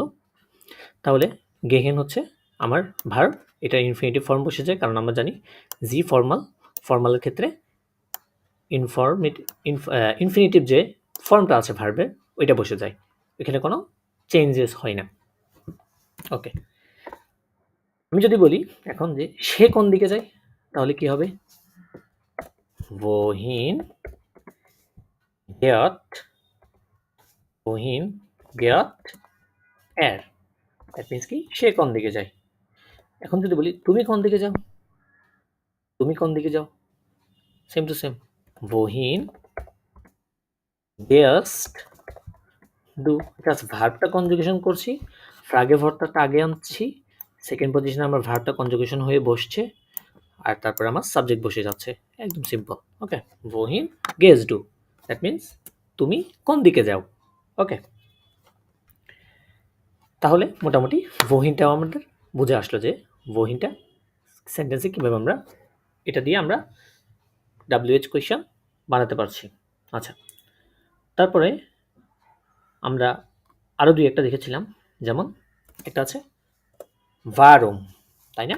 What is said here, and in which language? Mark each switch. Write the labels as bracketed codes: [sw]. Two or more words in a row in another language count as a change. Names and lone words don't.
[bn] তাহলে গেহেন হচ্ছে আমার ভার্ব, এটা [en] infinitive form [bn] বসে যায়, কারণ আমরা জানি জি ফর্মাল, ফর্মালের ক্ষেত্রে ইনফিনিটিভ যে ফর্মটা আছে ভার্বের, ওইটা বসে যায়, এখানে কোনো চেঞ্জেস হয় না। ওকে, আমি যদি বলি এখন যে সে কোন দিকে যায়, তাহলে কি হবে? [de] wohin geht, wohin geht er, [en] that means [bn] কি? সে কোন দিকে যায়। এখন যদি বলি তুমি কোন দিকে যাও, তুমি কোন দিকে যাও, [en] same to same, [de] wohin gehst du, [bn] জাস্ট ভার্বটা কনজুগেশন করছি, ফ্রাগে ভর্তাটা আগে আনছি, সেকেন্ড পজিশনে আমার ভার্বটা কনজুগেশন হয়ে বসছে, আর তারপর আমার সাবজেক্ট বসে যাচ্ছে, একদম সিম্পল। ওকে, [de] wohin gehst du, [en] that means [bn] তুমি কোন দিকে যাও। ওকে, তাহলে মোটামুটি wohinটাও আমাদের বুঝে আসলো যে wohinটা সেন্টেন্সে কীভাবে আমরা এটা দিয়ে আমরা [en] WH question [bn] বানাতে পারছি। আচ্ছা, তারপরে আমরা আরও দুই একটা দেখেছিলাম, যেমন একটা আছে ভারুম, তাই না?